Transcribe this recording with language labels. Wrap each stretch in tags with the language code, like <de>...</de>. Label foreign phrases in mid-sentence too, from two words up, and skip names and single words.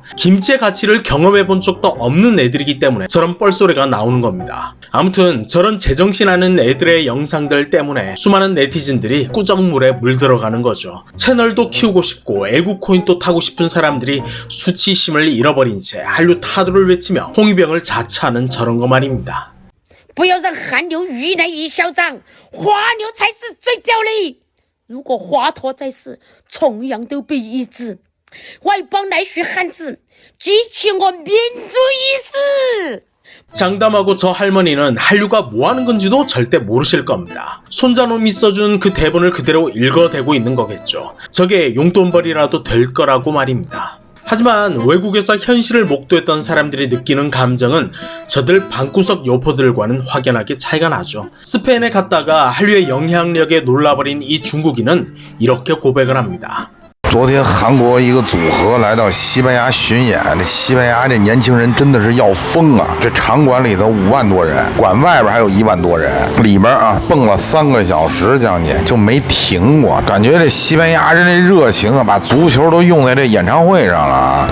<ko>김치의 가치를 경험해본 적도 없는 애들이기 때문에 저런 뻘소리가 나오는 겁니다. 아무튼 저런 제정신하는 애들의 영상들 때문에 수많은 네티즌들이 꾸정물에 물들어가는 거죠. 채널도 키우고 싶고 애국코인도 타고 싶은 사람들이 수치심을 잃어버린 채 한류 타도를 외치며 홍위병을 자처하는 저런 거 말입니다.</ko> <zh>不要让韩流愈来愈嚣张，华流才是最屌的。如果华佗在世，重阳都被抑制。外邦来学汉字，激起我民族意识。</zh> <ko>장담하고 저 할머니는 한류가 뭐하는 건지도 절대 모르실 겁니다. 손자놈이 써준 그 대본을 그대로 읽어대고 있는 거겠죠. 저게 용돈벌이라도 될 거라고 말입니다. 하지만 외국에서 현실을 목도했던 사람들이 느끼는 감정은 저들 방구석 요포들과는 확연하게 차이가 나죠. 스페인에 갔다가 한류의 영향력에 놀라버린 이 중국인은 이렇게 고백을 합니다.</ko> <zh>昨天韩国一个组合来到西班牙巡演，这西班牙这年轻人真的是要疯啊！这场馆里头5万多人，馆外边还有1万多人，里边啊蹦了3个小时将近就没停过，感觉这西班牙人这热情啊，把足球都用在这演唱会上了啊！</zh>